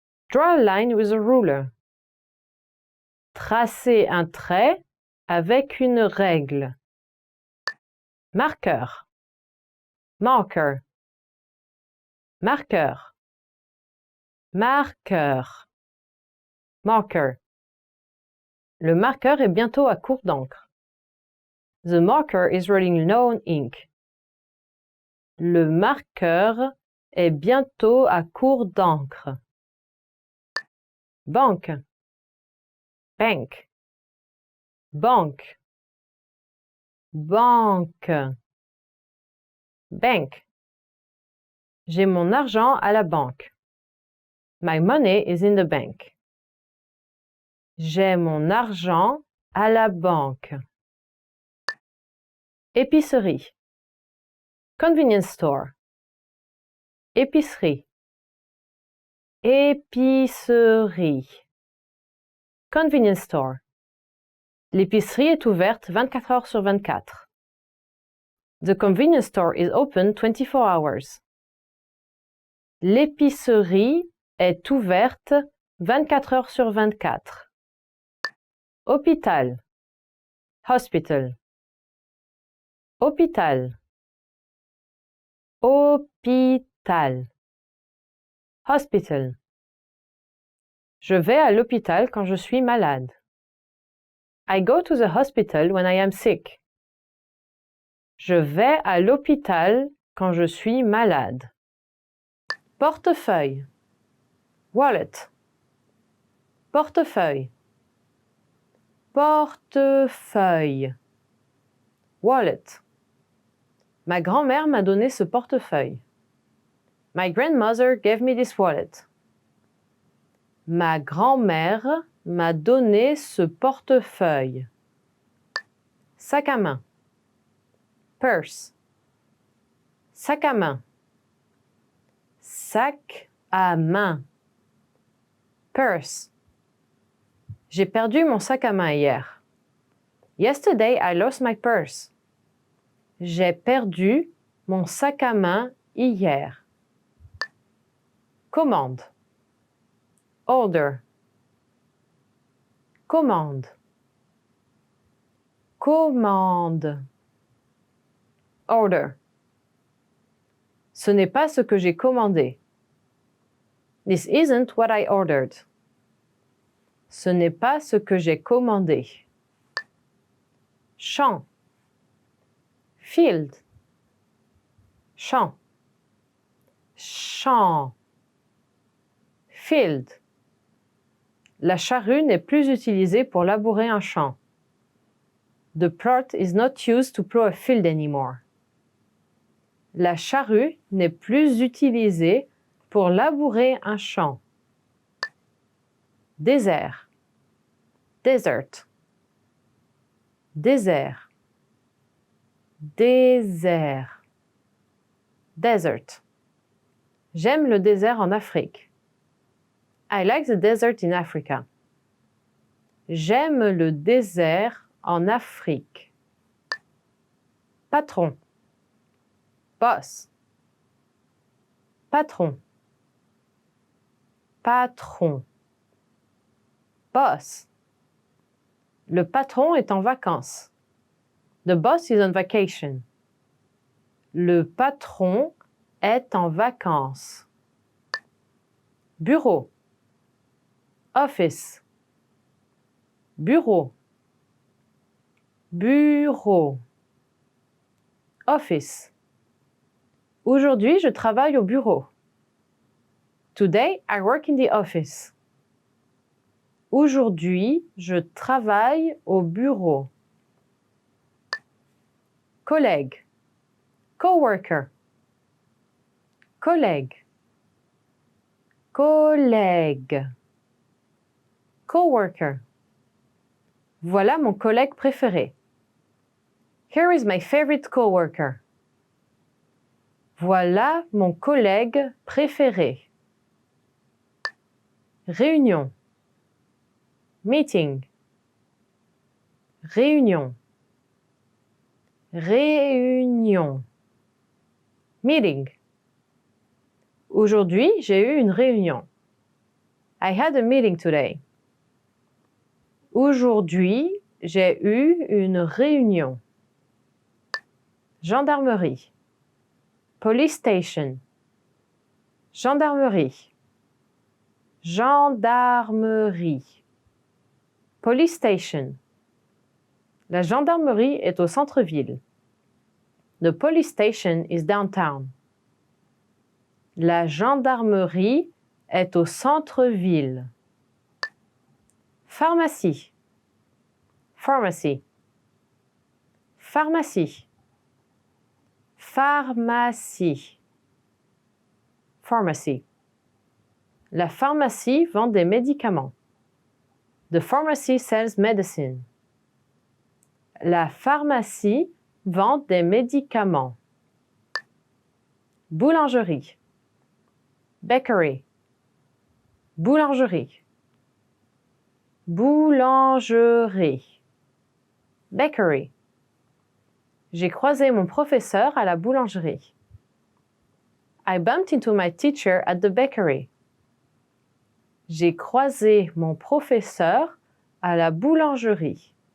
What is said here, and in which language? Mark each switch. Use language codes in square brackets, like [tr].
[en] Draw a line with a ruler. [fr] Tracer un trait avec une règle. Marqueur. Marker. Marqueur. Marqueur. Marker. Le marqueur est bientôt à court d'encre. [en] The marker is running low on ink. [fr] Le marqueur est bientôt à court d'encre. Banque. Bank. Banque. Banque. Bank. J'ai mon argent à la banque. [en] My money is in the bank. [fr] J'ai mon argent à la banque. Épicerie. Convenience store. Épicerie. [en] Épicerie. Convenience store. [fr] L'épicerie est ouverte 24 heures sur 24. [en] The convenience store is open 24 hours. [fr] L'épicerie est ouverte 24 heures sur 24. Hôpital. Hospital. Hôpital. Hôpital. Hospital. Je vais à l'hôpital quand je suis malade. [en] I go to the hospital when I am sick. [fr] Je vais à l'hôpital quand je suis malade. Portefeuille. Wallet. Portefeuille. Portefeuille. Wallet. Ma grand-mère m'a donné ce portefeuille. [en] My grandmother gave me this wallet. [fr] Ma grand-mère m'a donné ce portefeuille. Sac à main. Purse. Sac à main. Sac à main. Purse. J'ai perdu mon sac à main hier. [en] Yesterday I lost my purse. [fr] J'ai perdu mon sac à main hier. Commande. Order. Commande. Commande. Order. Ce n'est pas ce que j'ai commandé. [en] This isn't what I ordered. [fr] Ce n'est pas ce que j'ai commandé. Champ. Field. Champ. Champ. Field. La charrue n'est plus utilisée pour labourer un champ. [en] The plough is not used to plough a field anymore. [fr] La charrue n'est plus utilisée pour labourer un champ. Désert. Desert. Désert. Désert. Desert. J'aime le désert en Afrique. [en] I like the desert in Africa. [fr] J'aime le désert en Afrique. Patron. Boss. Patron. Patron. Boss. Le patron est en vacances. [en] The boss is on vacation. [fr] Le patron est en vacances. Bureau. Office. Bureau. Bureau. Office. Aujourd'hui, je travaille au bureau. [en] Today, I work in the office. [fr] Aujourd'hui, je travaille au bureau. Collègue. Coworker. Collègue. Collègue. Coworker. Voilà mon collègue préféré. [en] Here is my favorite coworker. [fr] Voilà mon collègue préféré. Réunion. Meeting. Réunion. Réunion. Meeting. Aujourd'hui, j'ai eu une réunion. [en] I had a meeting today. [fr] Aujourd'hui, j'ai eu une réunion. Gendarmerie. Police station. Gendarmerie. [en] Gendarmerie. Police station. [fr] La gendarmerie est au centre-ville. [en] The police station is downtown. [fr] La gendarmerie est au centre-ville. Pharmacie. Pharmacy. Pharmacie. Pharmacie. Pharmacy. La pharmacie vend des médicaments. [en] The pharmacy sells medicine. [fr] La pharmacie vend des médicaments. Boulangerie. Bakery. Boulangerie. Boulangerie. Bakery. J'ai croisé mon professeur à la boulangerie. [en] I bumped into my teacher at the bakery. [fr] J'ai croisé mon professeur à la boulangerie.